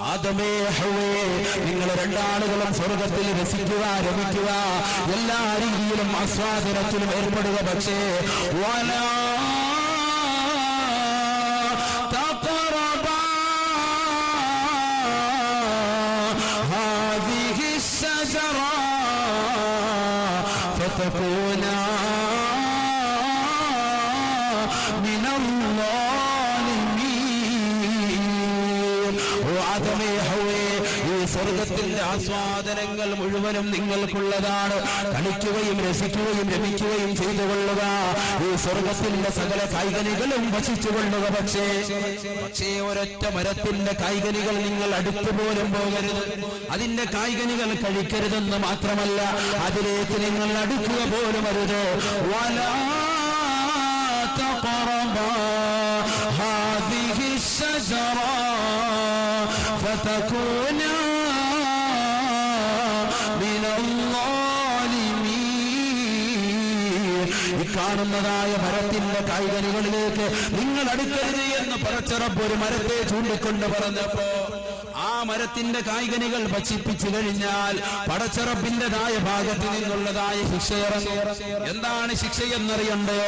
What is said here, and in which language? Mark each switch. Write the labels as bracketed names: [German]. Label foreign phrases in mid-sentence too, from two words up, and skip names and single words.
[Malayalam] ആദമേ ഹവ്വേ നിങ്ങൾ രണ്ടാളുകളും സ്വർഗത്തിൽ രസിക്കുക, രമിക്കുക, എല്ലാ രീതിയിലും ആസ്വാദനത്തിലും ഏർപ്പെടുക. [Arabic] പക്ഷേ ولا تقربا هذه الشجرة فتكونا من الظالمين. [Malayalam] ആദമേ ഹവ്വേ ഈ സ്വർഗത്തിന്റെ ആസ്വാദനങ്ങൾ മുഴുവനും നിങ്ങൾക്കുള്ളതാണ്. കളിക്കുകയും രസിക്കുകയും രമിക്കുകയും ചെയ്തുകൊള്ളുക. ഈ സ്വർഗത്തിന്റെ സകല കായ്കനികളും ഭക്ഷിച്ചുകൊള്ളുക. പക്ഷേ ഒരൊറ്റ മരത്തിന്റെ കായ്കനികൾ നിങ്ങൾ അടുത്തു പോലും പോകരുത്. അതിന്റെ കായ്കനികൾ കഴിക്കരുതെന്ന് മാത്രമല്ല, അതിലേക്ക് നിങ്ങൾ അടുക്കുക പോലും അരുത്. [Arabic] ولا تقربا هذه الشجرة فتكونا من الظالمين. [Malayalam] ഈ കാണുന്നതായ മരത്തിന്റെ കായ്കനികളിലേക്ക് നിങ്ങൾ അടുക്കരുത് എന്ന് പടച്ച റബ്ബ് ഒരു മരത്തെ ചൂണ്ടിക്കൊണ്ട് പറഞ്ഞപ്പോ ആ മരത്തിന്റെ കായ്കനികൾ ഭക്ഷിപ്പിച്ചു കഴിഞ്ഞാൽ പടച്ച റബ്ബിന്റേതായ ഭാഗത്ത് നിന്നുള്ളതായ ശിക്ഷയിറങ്ങും. എന്താണ് ശിക്ഷയെന്നറിയണ്ടയോ?